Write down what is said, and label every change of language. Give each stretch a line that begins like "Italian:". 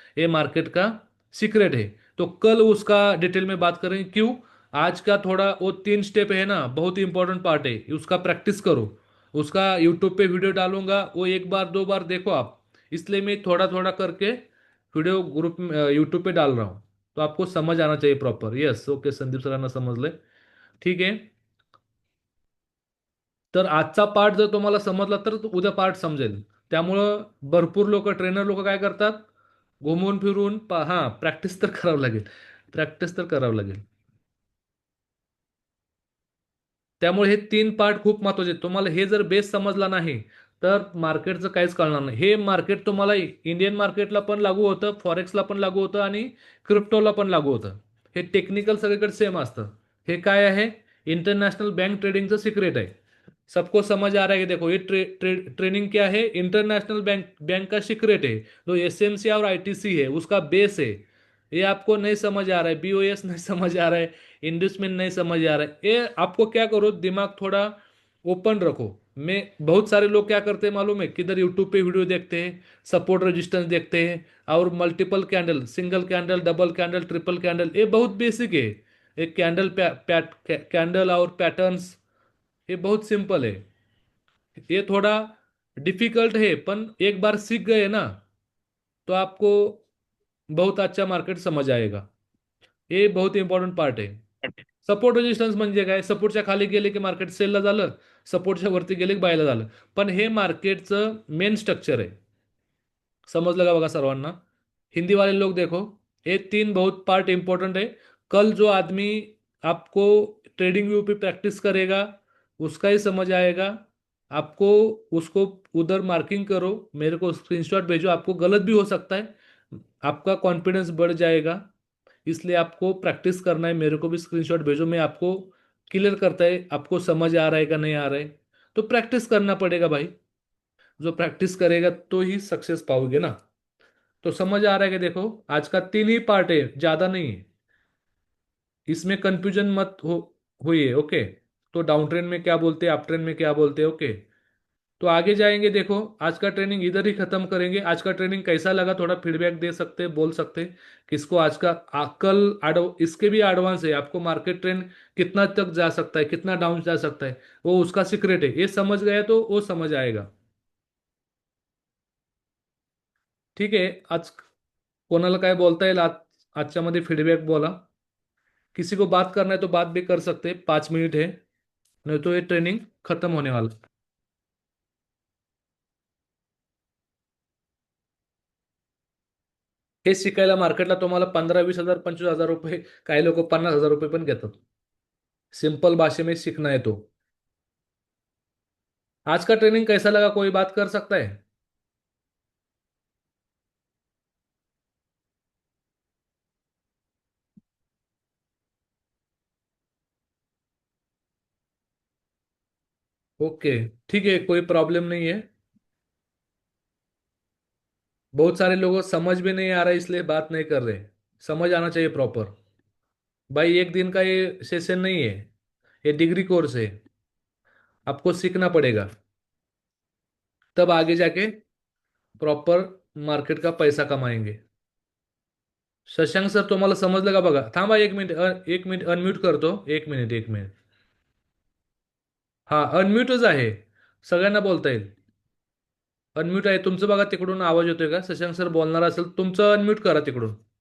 Hindi: ये मार्केट का सीक्रेट है। तो कल उसका डिटेल में बात करेंगे। क्यों, आज का थोड़ा वो 3 स्टेप है ना, बहुत इंपॉर्टेंट पार्ट है, उसका प्रैक्टिस करो। उसका यूट्यूब पे वीडियो डालूंगा, वो एक बार दो बार देखो आप। इसलिए मैं थोड़ा थोड़ा करके वीडियो ग्रुप में यूट्यूब पे डाल रहा हूँ। तो आपको समझ आना चाहिए प्रॉपर।
Marathi: यस, ओके, संदीप सरांना समजले। ठीक आहे. तर आजचा पार्ट जर तुम्हाला समजला तर उद्या पार्ट समजेल. त्यामुळं भरपूर लोक, ट्रेनर लोक काय करतात, घुमून फिरून हां, प्रॅक्टिस तर करावं लागेल. प्रॅक्टिस तर करावं लागेल. त्यामुळे हे 3 पार्ट खूप महत्वाचे आहेत. तुम्हाला हे जर बेस समजला नाही, तर मार्केटचं काहीच कळणार नाही. हे मार्केट तुम्हाला इंडियन मार्केटला पण लागू होतं, फॉरेक्सला पण लागू होतं आणि क्रिप्टोला पण लागू होतं. हे टेक्निकल सगळीकडे सेम असतं. हे काय आहे? इंटरनेशनल बैंक ट्रेडिंगचं सिक्रेट आहे.
Hindi: सबको समझ आ रहा है कि देखो ये ट्रेनिंग क्या है, इंटरनेशनल बैंक बैंक का सीक्रेट है, जो एसएमसी और आईटीसी है उसका बेस है। ये आपको नहीं समझ आ रहा है, बीओएस नहीं समझ आ रहा है, इंडस्ट्रियल नहीं समझ आ रहा है, ये आपको क्या करो, दिमाग थोड़ा ओपन रखो। मैं बहुत सारे लोग क्या करते हैं मालूम है, किधर यूट्यूब पे वीडियो देखते हैं, सपोर्ट रेजिस्टेंस देखते हैं, और multiple candle, single candle, double candle, triple candle, ये बहुत बेसिक है। एक कैंडल कैंडल और पैटर्न्स, ये बहुत सिंपल है। ये थोड़ा डिफिकल्ट है, पण एक बार सीख गए ना तो आपको बहुत अच्छा मार्केट समझ आएगा।
Marathi: हे बहुत इम्पॉर्टंट पार्ट आहे। सपोर्ट रेजिस्टन्स म्हणजे काय? सपोर्टच्या खाली गेले की मार्केट सेलला झालं, सपोर्टच्या वरती गेले की बायला झालं. पण हे मार्केटचं मेन स्ट्रक्चर आहे। समझ लगा बघा सर्वांना?
Hindi: हिंदी वाले लोग देखो, ये तीन बहुत पार्ट इंपॉर्टेंट है। कल जो आदमी आपको ट्रेडिंग व्यू पे प्रैक्टिस करेगा उसका ही समझ आएगा। आपको उसको उधर मार्किंग करो, मेरे को स्क्रीनशॉट भेजो, आपको गलत भी हो सकता है, आपका कॉन्फिडेंस बढ़ जाएगा। इसलिए आपको प्रैक्टिस करना है, मेरे को भी स्क्रीनशॉट भेजो, मैं आपको क्लियर करता है आपको समझ आ रहा है का नहीं आ रहा है। तो प्रैक्टिस करना पड़ेगा भाई, जो प्रैक्टिस करेगा तो ही सक्सेस पाओगे ना। तो समझ आ रहा है कि देखो, आज का तीन ही पार्ट है, ज्यादा नहीं है, इसमें कंफ्यूजन मत हो हुई है। ओके, तो डाउन ट्रेन में क्या बोलते हैं, अप ट्रेन में क्या बोलते हैं। ओके, तो आगे जाएंगे। देखो, आज का ट्रेनिंग इधर ही खत्म करेंगे। आज का ट्रेनिंग कैसा लगा थोड़ा फीडबैक दे सकते हैं, बोल सकते हैं किसको आज का इसके भी एडवांस है, आपको मार्केट ट्रेंड कितना तक जा सकता है, कितना डाउन जा सकता है, वो उसका सीक्रेट है। ये समझ गया तो वो समझ आएगा।
Marathi: ठीक आहे, आज कोणाला काय बोलता येईल आजच्या मध्ये फीडबॅक बोला।
Hindi: किसी को बात करना है तो बात भी कर सकते हैं, 5 मिनट है, नहीं तो ये ट्रेनिंग खत्म होने वाला।
Marathi: हे शिकायला मार्केटला तुम्हाला 15-20 हजार, 25 हजार रुपये, काही लोक 50 हजार रुपये पण घेतात।
Hindi: सिंपल भाषा में सीखना है तो। आज का ट्रेनिंग कैसा लगा, कोई बात कर सकता है? ओके, ठीक है, कोई प्रॉब्लम नहीं है। बहुत सारे लोगों को समझ भी नहीं आ रहा है इसलिए बात नहीं कर रहे। समझ आना चाहिए प्रॉपर। भाई एक दिन का ये सेशन नहीं है, ये डिग्री कोर्स है, आपको सीखना पड़ेगा, तब आगे जाके प्रॉपर मार्केट का पैसा कमाएंगे।
Marathi: शशांक सर, तुम्हाला समजलं का बघा? थांबा एक मिनिट, एक मिनिट अनम्यूट करतो, एक मिनिट, एक मिनिट। हा, अनम्यूटच आहे, सगळ्यांना बोलता येईल। अनम्यूट आहे तुमचं, बघा तिकडून आवाज येतोय का? शशांक सर बोलणार असेल तुमचं, अनम्यूट करा तिकडून।